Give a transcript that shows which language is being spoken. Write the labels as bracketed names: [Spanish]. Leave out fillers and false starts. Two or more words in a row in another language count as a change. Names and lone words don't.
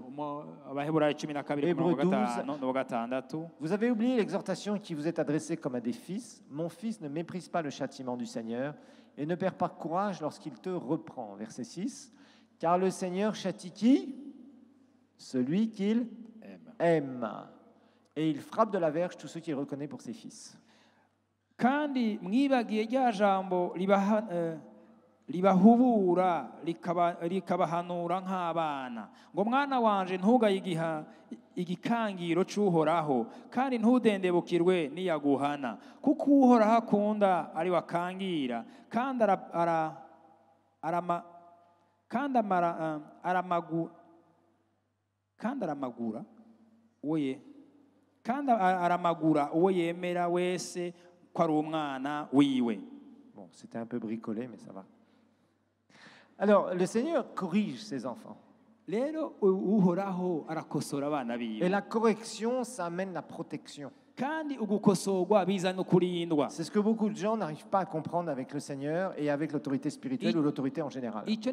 [French] Vous avez oublié l'exhortation qui vous est adressée comme à des fils. Mon fils, ne méprise pas le châtiment du Seigneur et ne perds pas courage lorsqu'il te reprend. Verset 6. Car le Seigneur châtie qui? Celui qu'il aime. Et il frappe de la verge tous ceux qu'il reconnaît pour ses fils. [Rundi] Kandi mwibagiye rya jambo libahubura likabahanura nk'abana ngo mwana wanje ntugayigiha igikangiro cy'uhoraho kandi ntudendebukirwe niyaguhana kuko uhoraho akunda ari wakangira kandi aramagura uwo yemera wese ko ari umwana wiwe. [French] Bon, c'était un peu bricolé, mais ça va. Alors, le Seigneur corrige ses enfants. Et la correction, ça amène la protection. C'est ce que beaucoup de gens n'arrivent pas à comprendre avec le Seigneur et avec l'autorité spirituelle ou l'autorité en général.